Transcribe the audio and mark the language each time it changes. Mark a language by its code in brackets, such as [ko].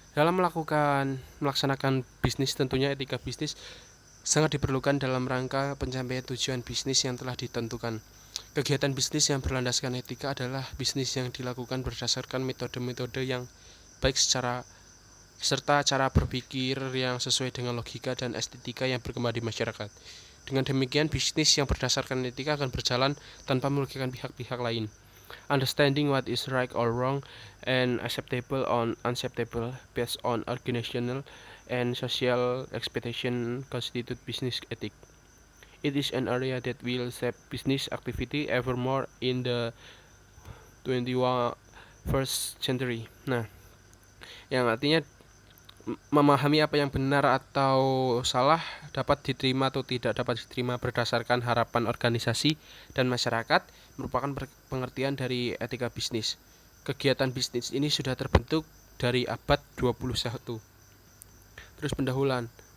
[id] Dalam melaksanakan bisnis, tentunya etika bisnis sangat diperlukan dalam rangka pencapaian tujuan bisnis yang telah ditentukan. Kegiatan bisnis yang berlandaskan etika adalah bisnis yang dilakukan berdasarkan metode-metode yang baik serta cara berpikir yang sesuai dengan logika dan estetika yang berkembang di masyarakat. Dengan demikian, bisnis yang berdasarkan etika akan berjalan tanpa merugikan pihak-pihak lain. [en] Understanding what is right or wrong and acceptable or unacceptable based on organizational and social expectation constitute business ethics. It is an area that will shape business activity ever more in the 21st century. [id] Nah, yang artinya memahami apa yang benar atau salah, dapat diterima atau tidak dapat diterima berdasarkan harapan organisasi dan masyarakat, merupakan pengertian dari etika bisnis. Kegiatan bisnis ini sudah terbentuk dari abad 21. Terus pendahuluan.